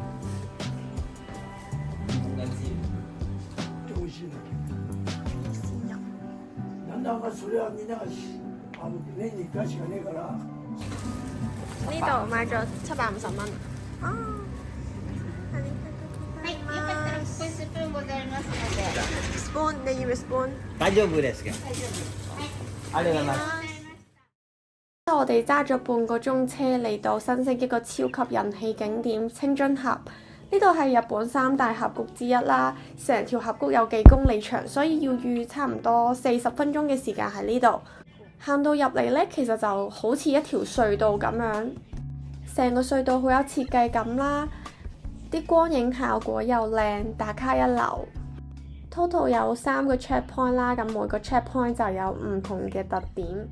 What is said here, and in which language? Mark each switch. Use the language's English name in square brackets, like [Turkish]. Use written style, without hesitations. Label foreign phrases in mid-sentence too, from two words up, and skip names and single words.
[Cantonese] 呢度買咗750蚊。啊！spoon 你要唔要 spoon？ [Japanese] 大丈夫ですか？ありがとうございます。 [Cantonese] 我哋揸咗半個鐘車嚟到新潟一個超級人氣景點清津峽，呢度係日本3大峽谷之一啦。成條峽谷有幾公里長，所以要預差唔多40分鐘嘅時間喺呢度。行到入嚟呢，其實就好似一條隧道咁樣，成個隧道好有設計感啦，啲光影效果又靚，打卡一流。Total 有3個 checkpoint 啦，咁每個 checkpoint 就有唔同嘅特點。